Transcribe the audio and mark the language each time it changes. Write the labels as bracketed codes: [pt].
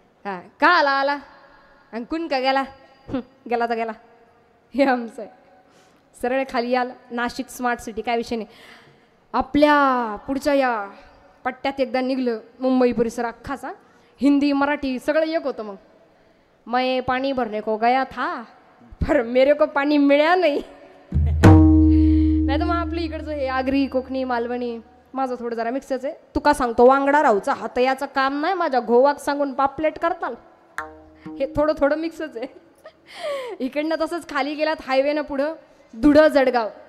[mr] हा का आला आणि कुण का गेला गेला तर गेला हे आमचं आहे. सरळ खाली याल नाशिक स्मार्ट सिटी काय विषय नाही. आपल्या पुढच्या या पट्ट्यात एकदा निघलं मुंबई परिसर अख्खाचा हिंदी मराठी सगळं एक होतं. [hi] मग मैं पाणी भरने को गया था पर मेरे को पाणी [mr] मिळा नाही. नाही तर मग आपलं इकडचं हे आगरी कोकणी मालवणी माझं थोडं जरा मिक्सच आहे. तुका सांगतो वांगडा राहूचा हातयाचं काम नाही माझ्या घोवाक सांगून पापलेट करताल हे थोडं मिक्सच आहे. इकडनं तसंच खाली गेलात हायवेनं पुढं धुळं जळगाव.